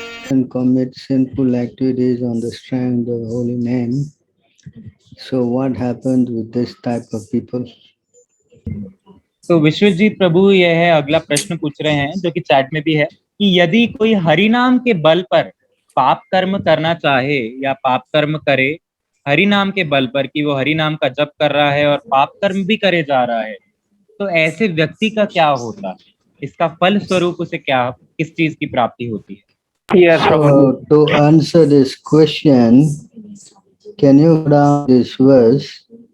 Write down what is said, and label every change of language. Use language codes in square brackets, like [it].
[en] and commit sinful activities on the strength of the holy name. So, what happens with this type of people? [hi] तो विश्वजीत प्रभु यह है अगला प्रश्न पूछ रहे हैं जो कि चैट में भी है कि यदि कोई हरि नाम के बल पर पाप कर्म करना चाहे या पाप कर्म करे हरि नाम के बल पर कि वो हरि नाम का जप कर रहा है और पाप कर्म भी करे जा रहा है, तो ऐसे व्यक्ति का क्या होता है? इसका फल स्वरूप उसे क्या, किस चीज की प्राप्ति होती है? [en] Yes, Prabhu. So, to answer this question, can you go down this verse?